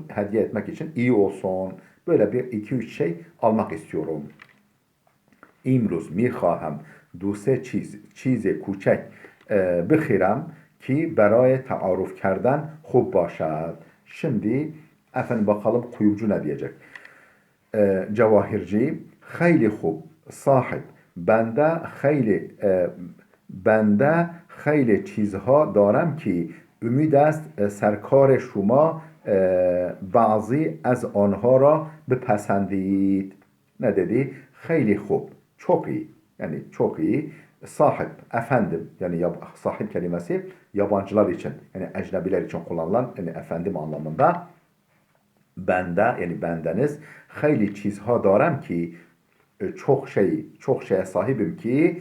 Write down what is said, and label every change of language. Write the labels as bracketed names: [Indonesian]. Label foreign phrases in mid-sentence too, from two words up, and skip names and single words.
[Turkish] Hediye etmek için iyi olsun. Böyle bir iki üç şey almak istiyorum. [Persian] امروز می‌خواهم دو سه چیز کوچک بخرم که برای تعارف کردن خوب باشد. [Turkish] Şimdi efendim bakalım kuyumcu ne diyecek? Cevahirci, [Persian] خیلی خوب صاحب بنده خیلی چیزها دارم که امید است سرکار شما بعضی از آنها را بپسندید. [Turkish] Ne dedi? [Persian] خیلی خوب, [Turkish] çok iyi, yani çok iyi. Sahip, efendim, yani sahip kelimesi yabancılar için, yani ecnebiler için kullanılan, yani efendim anlamında. Bende, yani bendeniz, [Persian] خیلی چیزها دارم که [Turkish] çok şeye sahibim ki